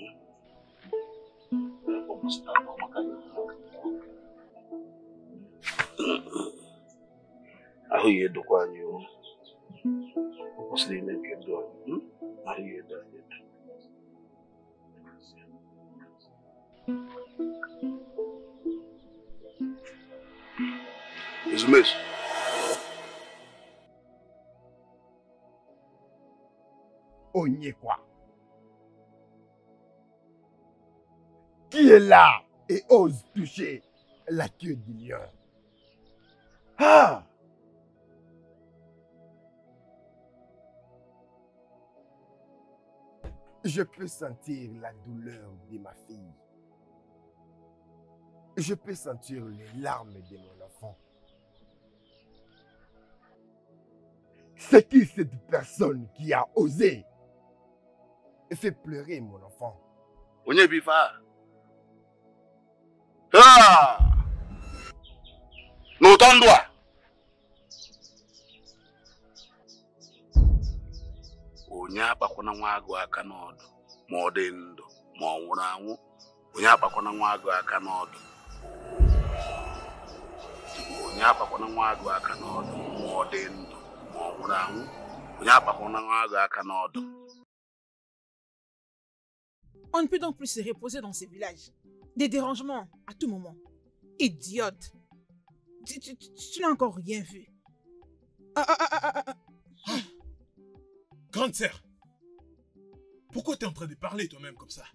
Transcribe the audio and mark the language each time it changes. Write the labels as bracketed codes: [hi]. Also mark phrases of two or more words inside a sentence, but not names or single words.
[ig] ahụ ya edokwa anyị o kwụsịrị ime nke ndụ anyị ahụ ya edo anyị edo Ezumezu. Onyekwa. [fr] Qui est là et ose toucher la queue du lion? Ah! Je peux sentir la douleur de ma fille. Je peux sentir les larmes de mon enfant. C'est qui cette personne qui a osé faire pleurer mon enfant? [ig] Onye bifa. Ah! N'ụtọ ndụ a. Onye akpakwana nwa agụ aka n'ọdụ ma ọ dị ndụ ma ọ nwụrụ anwụ. Onye akpakwana nwa agụ aka n'ọdụ. Onye akpakwana nwa agụ aka n'ọdụ ma ọ dị ndụ ma ọ nwụrụ anwụ. Onye akpakwana nwa agụ aka n'ọdụ. [fr] On ne peut donc plus se reposer dans ces villages. Des dérangements à tout moment. Idiote. Tu n'as encore rien vu. Grande sœur, pourquoi tu es en train de parler toi-même comme ça?